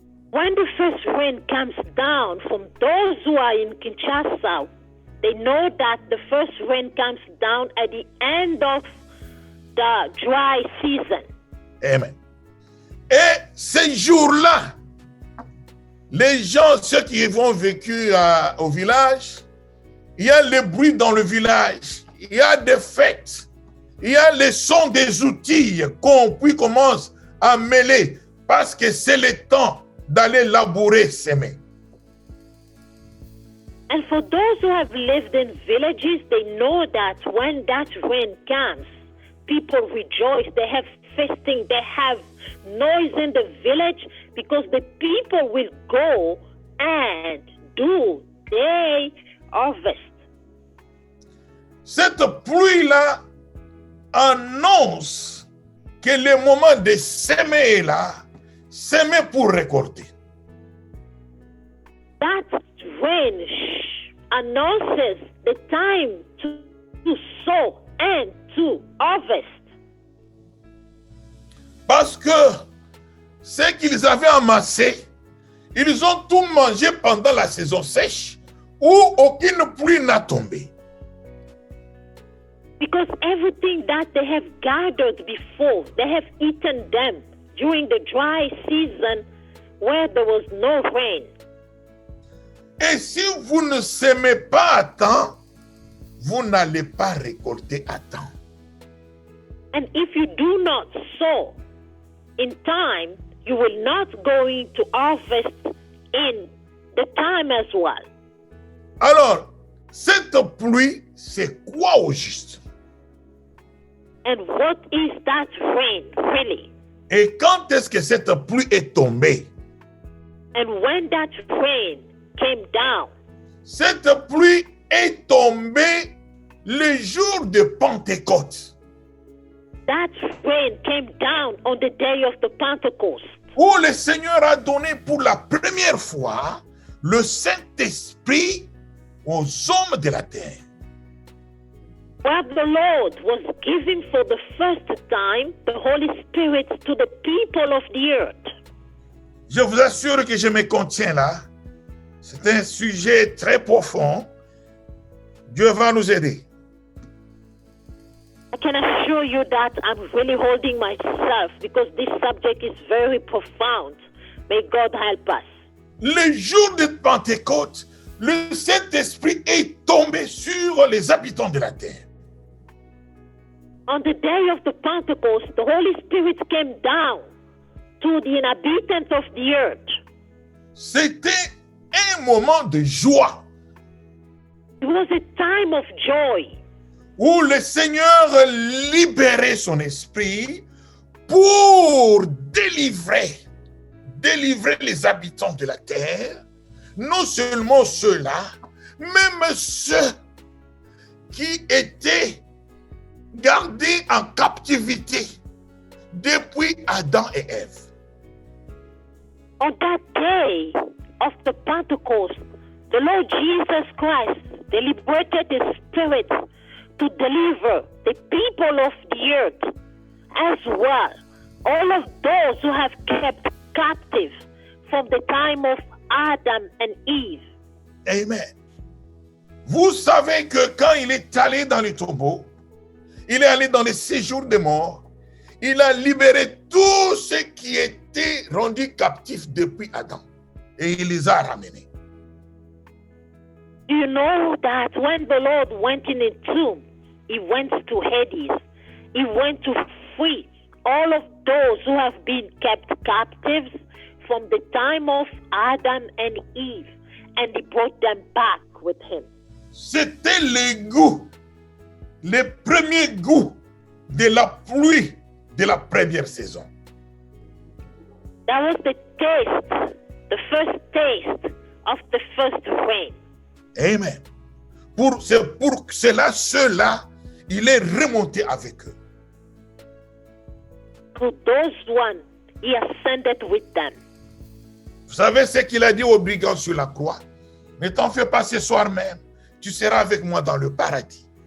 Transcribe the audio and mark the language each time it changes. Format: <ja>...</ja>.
<en>When the first rain comes down, from those who are in Kinshasa, they know that the first rain comes down at the end of the dry season. Amen.</en> <fr>Et ces jours-là, les gens, ceux qui vont vécu au village, il y a le bruit dans le village, il y a des fêtes, il y a le son des outils qu'on commence à mêler parce que c'est le temps d'aller labourer, s'aimer.</fr> <en>And for those who have lived in villages, they know that when that rain comes, people rejoice. They have feasting, they have noise in the village because the people will go and do their harvest.</en> <fr>Cette pluie-là annonce que le moment de s'aimer est là, s'aimer pour récolter.</fr> <en>That rain announces the time to sow and to harvest.</en> <fr>Parce que ce qu'ils avaient amassé, ils ont tout mangé pendant la saison sèche où aucune pluie n'a tombé.</fr> <en>Because everything that they have gathered before, they have eaten them during the dry season where there was no rain.</en> <fr>Et si vous ne semez pas à temps, vous n'allez pas récolter à temps.</fr> <en>And if you do not sow in time, you will not going to harvest in the time as well.</en> <fr>Alors, cette pluie, c'est quoi au juste?</fr> <en>And what is that rain really?</en> <fr>Et quand est-ce que cette pluie est tombée?</fr> <en>And when that rain came down?</en> <fr>Cette pluie est tombée le jour de Pentecôte.</fr> <en>That rain came down on the day of the Pentecost.</en> <fr>où le Seigneur a donné pour la première fois le Saint-Esprit aux hommes de la terre.</fr> <en>Where the Lord was giving for the first time the Holy Spirit to the people of the earth.</en> <fr>Je vous assure que je me contiens là. C'est un sujet très profond. Dieu va nous aider.</fr> <en>I can assure you that I'm really holding myself because this subject is very profound. May God help us.</en> <fr>Le jour de Pentecôte, le Saint-Esprit est tombé sur les habitants de la terre.</fr> <en>On the day of the Pentecost, the Holy Spirit came down to the inhabitants of the earth.</en> <fr>C'était un moment de joie</fr> <en>It was a time of joy</en> <fr>où le Seigneur libérait son esprit pour délivrer les habitants de la terre, non seulement ceux-là, même ceux qui étaient gardés en captivité depuis Adam et Ève.</fr> <en>On that day of the Pentecost, the Lord Jesus Christ deliberated His Spirit to deliver the people of the earth as well, all of those who have kept captive from the time of Adam and Eve. Amen.</en> <fr>Vous savez que quand il est allé dans le tombeau, il est allé dans les séjours des morts, il a libéré tous ceux qui étaient rendus captifs depuis Adam et il les a ramenés.</fr> <en>Do you know that when the Lord went in a tomb, He went to Hades, He went to free all of those who have been kept captives from the time of Adam and Eve, and He brought them back with Him.</en> <fr>C'était les premiers goûts de la pluie de la première saison.</fr> <en>That was the taste, the first taste of the first rain. Amen.</en> <fr>C'est pour cela, ceux-là, il est remonté avec eux.</fr> <en>To those ones, He ascended with them.</en> <fr>Vous savez ce qu'il a dit aux brigands sur la croix? Ne t'en fais pas ce soir même, tu seras avec moi dans le paradis.</fr>